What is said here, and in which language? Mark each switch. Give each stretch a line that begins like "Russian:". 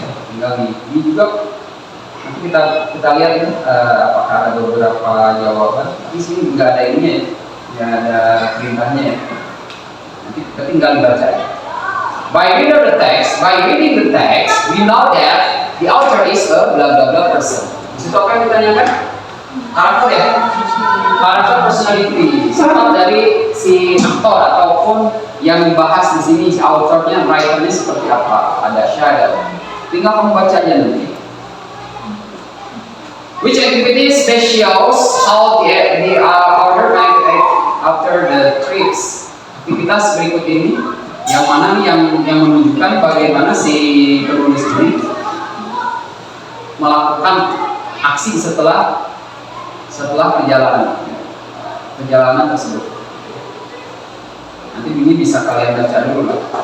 Indonesian: Tinggal ini juga nanti kita lihat ya, apakah ada beberapa jawaban. Di sini nggak ada ininya ya, nggak ada perintahnya ya. Nanti kita tinggal dibaca ya.
English: By reading the text, we know that the author is a blah blah blah person.
Indonesian: Di situ apa yang ditanyakan? Karakter ya, karakter personality, sifat dari si aktor ataupun yang dibahas di sini si authornya, writernya seperti apa? Ada shadow. Tinggal kamu baca aja nanti.
English: Which activities best shows how the author might act after the trips?
Indonesian: Aktivitas berikut ini yang mana nih yang menunjukkan bagaimana si penulis ini melakukan aksi setelah perjalanan tersebut. Nanti ini bisa kalian baca dulu lah.